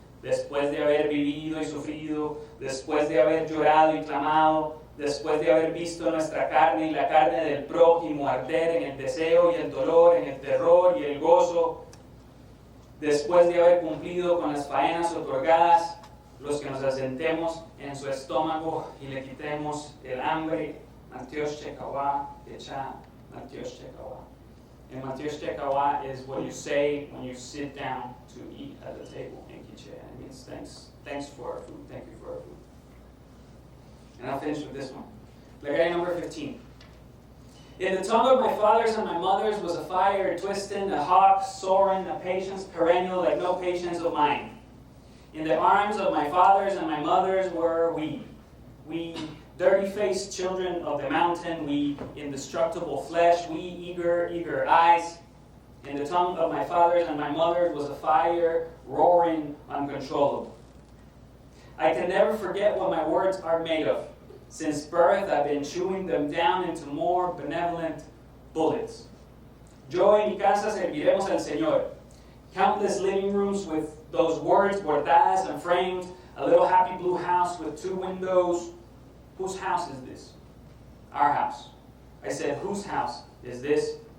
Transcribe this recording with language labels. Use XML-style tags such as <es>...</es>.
<es>Después de haber vivido y sufrido, después de haber llorado y clamado, después de haber visto nuestra carne y la carne del prójimo arder en el deseo y el dolor, en el terror y el gozo, después de haber cumplido con las faenas otorgadas, los que nos asentemos en su estómago y le quitemos el hambre,</es> <quc>Mantiosh Chekawá, Echa, Mantiosh Chekawá.</quc> <en>And Mantiosh Chekawá is what you say when you sit down to eat at the table in Quiche. It means thanks for our food, thank you for our food. And I'll finish with this one. Legaria number 15. In the tongue of my fathers and my mothers was a fire twisting, a hawk soaring, a patience perennial like no patience of mine. In the arms of my fathers and my mothers were we dirty-faced children of the mountain, we indestructible flesh, we eager eyes. In the tongue of my fathers and my mothers was a fire roaring uncontrollable. I can never forget what my words are made of. Since birth, I've been chewing them down into more benevolent bullets.</en> <es>Yo y mi casa serviremos al Señor.</es> <en>Countless living rooms with those words bordadas and framed, a little happy blue house with 2 windows. Whose house is this? Our house. I said, whose house is this?</en>